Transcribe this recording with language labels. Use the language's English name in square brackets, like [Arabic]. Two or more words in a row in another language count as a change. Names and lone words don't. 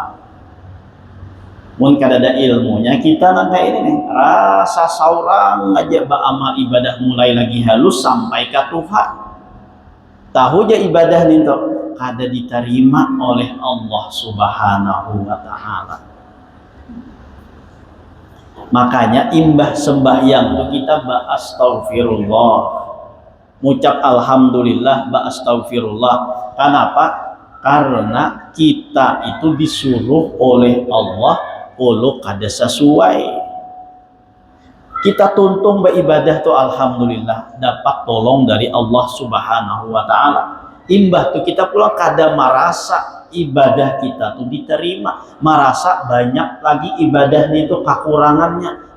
[Banjar] Mungkin ada ilmunya kita nang kayak ini nih, rasa saurang aja amal ibadah mulai lagi halus sampai ke Tuhan. Tahu aja ibadah ninto kada diterima oleh Allah [Arabic] سبحانه وتعالى. [Banjar] Makanya imbah sembahyang itu kita ba astaghfirullah, ngucap alhamdulillah, ba astaghfirullah. Kenapa? Karena kita itu disuruh oleh Allah kalau kada sesuai. Kita tuntung beribadah tuh alhamdulillah dapat tolong dari Allah [Arabic] سبحانه وتعالى. [Banjar] Imbah tuh kita pula kada merasa ibadah kita tuh diterima, merasa banyak lagi ibadah itu kekurangannya.